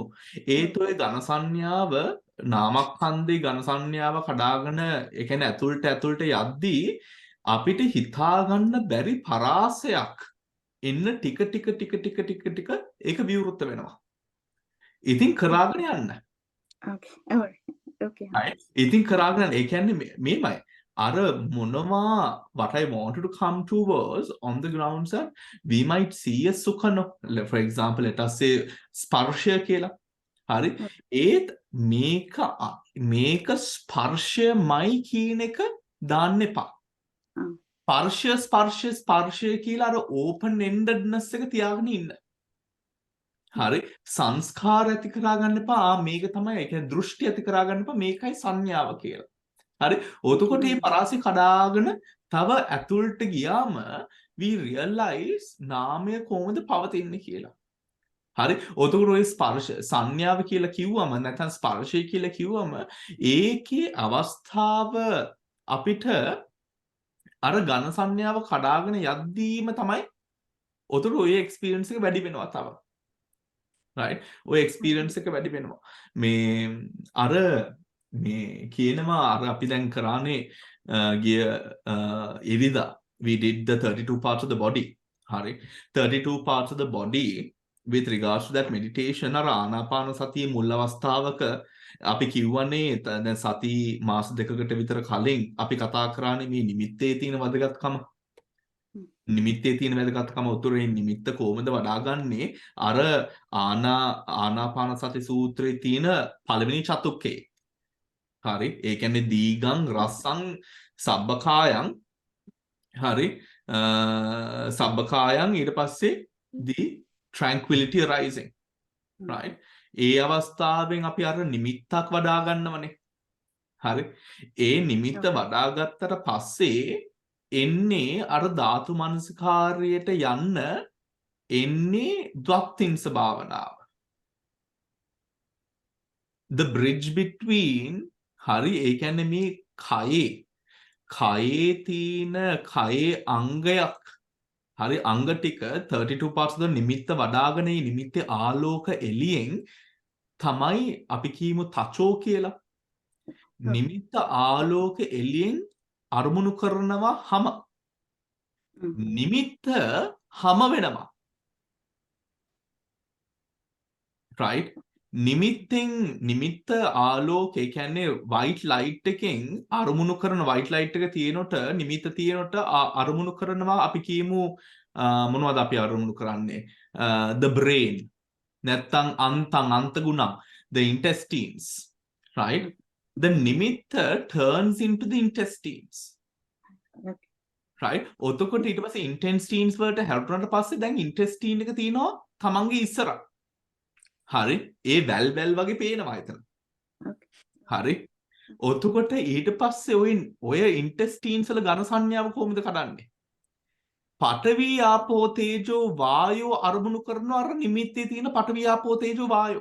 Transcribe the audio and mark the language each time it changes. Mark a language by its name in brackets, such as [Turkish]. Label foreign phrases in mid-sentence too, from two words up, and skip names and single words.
[Sinhala] ඒත් ඔය ඝන සංඥාව නාමස්කන්ධේ ඝන සංඥාව කඩාගෙන ඒ කියන්නේ ඇතුළට යද්දී අපිට හිතා ගන්න බැරි පරාසයක් එන්න ටික ඒක විවෘත වෙනවා. ඉතින් කරාගෙන යන්න. Okay. ඉතින් කරාගෙන ඒ කියන්නේ මේමයි. අර මොනවා [English] what I wanted to come to was on the grounds that we might see a sukano. For example, let us say [Sinhala] ස්පර්ශය කියලා. හරි. ඒත් මේක ස්පර්ශයමයි කියන එක දාන්න එපා. ස්පර්ශය කියලා අර [English] open endedness [Sinhala] එක තියාගෙන ඉන්න. හරි. සංස්කාර ඇති කරගන්න එපා. මේක තමයි ඒ කියන්නේ දෘෂ්ටි ඇති කරගන්න එපා. මේකයි සංඥාව කියලා. හරි. එතකොට මේ පරාසය කඩාගෙන තව ඇතුළට ගියාම [English] we realize [Sinhala] නාමය කොහොමද පවතින්නේ කියලා. හරි. එතකොට ඔය ස්පර්ශ සංඥාව කියලා කිව්වම නැත්නම් ස්පර්ශය කියලා කිව්වම ඒකේ අවස්ථාව අපිට අර ඝන සංඥාව කඩාගෙන යද්දීම තමයි එතකොට ඔය එක්ස්පීරියන්ස් එක වැඩි වෙනවා තව. right. ඔය එක්ස්පීරියන්ස් එක වැඩි වෙනවා. මේ කියනවා අර අපි දැන් කරානේ ගිය ඉරිදා [English] we did the 32 parts of the body. [Sinhala] හරි. [English] 32 parts of the body with regards to that meditation [Sinhala] අර ආනාපාන සතිය මුල් අවස්ථාවක අපි කිව්වනේ දැන් සති මාස දෙකකට විතර කලින් අපි කතා කරානේ මේ නිමිත්තේ තියෙන වැදගත්කම. නිමිත්තේ තියෙන වැදගත්කම උතුරේ නිමිත්ත කොහොමද වඩාගන්නේ අර ආනාපාන සති සූත්‍රයේ තියෙන පළවෙනි චතුක්කේ. හරි. ඒ කියන්නේ [Pali] දීගං රසං සබ්බකායං. [Sinhala] හරි. සබ්බකායං ඊට පස්සේ [English] the tranquility arising. [Sinhala] right. ඒ අවස්ථාවෙන් අපි අර නිමිත්තක් වඩා ගන්නවනේ. හරි. ඒ නිමිත්ත වඩා ගත්තට පස්සේ එන්නේ අර ධාතු මනසිකාරයට යන්න එන්නේ ද්වත්තිංස භාවනාව. [English] The bridge between [Sinhala] හරි ඒ කියන්නේ මේ කයේ තියෙන කයේ අංගයක් හරි අංග ටික [English] 32 parts of the [Sinhala] නිමිත්ත වඩාගෙන මේ නිමිත්තේ ආලෝක එළියෙන් තමයි අපි කියමු තචෝ කියලා. නිමිත්ත ආලෝක එළියෙන් අරමුණු කරනවා හැම නිමිත්ත හැම වෙනවා. right. නිමිත්ත ආලෝක ඒ කියන්නේ [English] white light [Sinhala] එකෙන් අරමුණු කරන [English] white light [Sinhala] එක තියෙනකොට නිමිත්ත තියෙනකොට අරමුණු කරනවා අපි කියමු මොනවද අපි අරමුණු කරන්නේ [English] the brain [Sinhala] නැත්තම් අන්ත ගුණ [English] the intestines. [Sinhala] right. [English] the nimitta turns into the intestines. right. [Sinhala] එතකොට ඊට පස්සේ intestines වලට හැරුණාට පස්සේ දැන් intestine එක තියෙනවා තමන්ගේ ඉස්සර. හරි. ඒ වැල් වගේ පේනවා එතන. හරි. එතකොට ඊට පස්සේ ඔය intestines වල ඝන සංඥාව කොහොමද කඩන්නේ? [Pali] පඨවි ආපෝ තේජෝ වායෝ [Sinhala] අරමුණු කරනවා අර නිමිත්තේ තියෙන [Pali] පඨවි ආපෝ තේජෝ වායෝ.